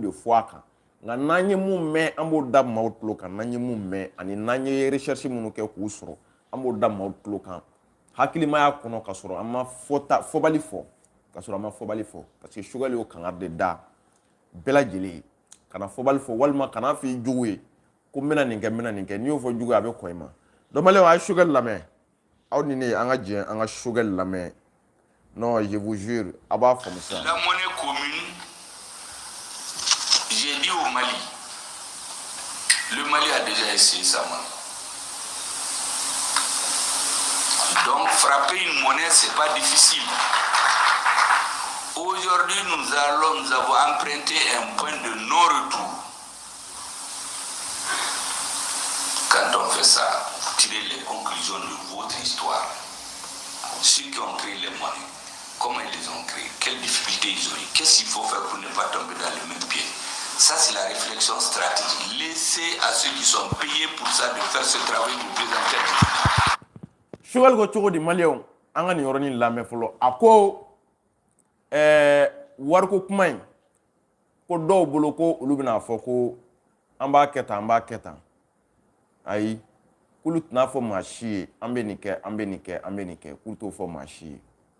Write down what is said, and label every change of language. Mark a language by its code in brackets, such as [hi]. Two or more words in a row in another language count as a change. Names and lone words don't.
[bm] de fɔ a kan nka n'an ye mun mɛn an b'o da maaw tulo kan n'an ye mun mɛn ani n'an ye recherche minnu kɛ k'u sɔrɔ an b'o da maaw tulo kan hakilimaya kɔnɔ ka sɔrɔ an ma fɔbali fɔ ka sɔrɔ an ma fɔbali fɔ parce que Choguel y'o kangari de da bɛɛ lajɛlen ye kana fɔbali fɔ walima kana f'i jugu ye ko n bɛna nin kɛ n'i y'o fɔ jugu ye a bɛ kɔn i ma donc Maliyɛnw a ye Choguel lamɛn aw ni ne an ka jɛ an ka Choguel lamɛn [fr] non je vous jure [bm] a b'a faamu sa. [fr] La monnaie commune, j'ai dit au Mali, le Mali a déjà essayé sa monnaie. Donc frapper une monnaie, c'est pas difficile. Aujourd'hui, nous avons emprunté un point de non-retour. Quand on fait ça, vous tirez les conclusions de votre histoire. Ceux qui ont créé les monnaies, comment ils les ont créées, quelles difficultés ils ont eu, qu'est-ce qu'il faut faire pour ne pas tomber dans les mêmes pieds. Ça, c'est la réflexion stratégique. Laissez à ceux qui sont payés pour ça de faire ce travail de présenter. [bm] Choguel ko cogo di Maliyɛnw an ka nin yɔrɔnin lamɛn fɔlɔ a ko wariko kuma in ko dɔw bolo ko olu bɛna fɔ ko an b'a kɛ tan ayi k'olu tɛna fɔ maa si ye an bɛ nin kɛ k'u t'o fɔ maa si ye